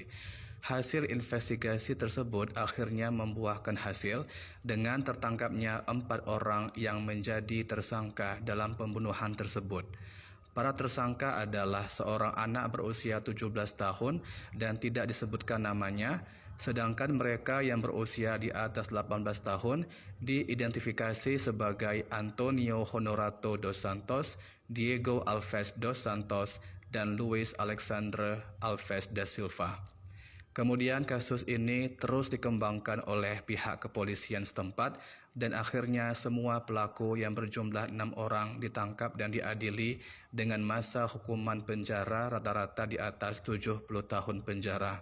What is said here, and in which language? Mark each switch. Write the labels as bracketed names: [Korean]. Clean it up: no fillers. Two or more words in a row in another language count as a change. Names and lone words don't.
[Indonesian] Hasil investigasi tersebut akhirnya membuahkan hasil dengan tertangkapnya 4 orang yang menjadi tersangka dalam pembunuhan tersebut. Para tersangka adalah seorang anak berusia 17 tahun dan tidak disebutkan namanya, Sedangkan mereka yang berusia di atas 18 tahun diidentifikasi sebagai Antonio Honorato dos Santos, Diego Alves dos Santos, dan Luis Alexandre Alves da Silva. Kemudian kasus ini terus dikembangkan oleh pihak kepolisian setempat dan akhirnya semua pelaku yang berjumlah 6 orang ditangkap dan diadili dengan masa hukuman penjara rata-rata di atas 70 tahun penjara.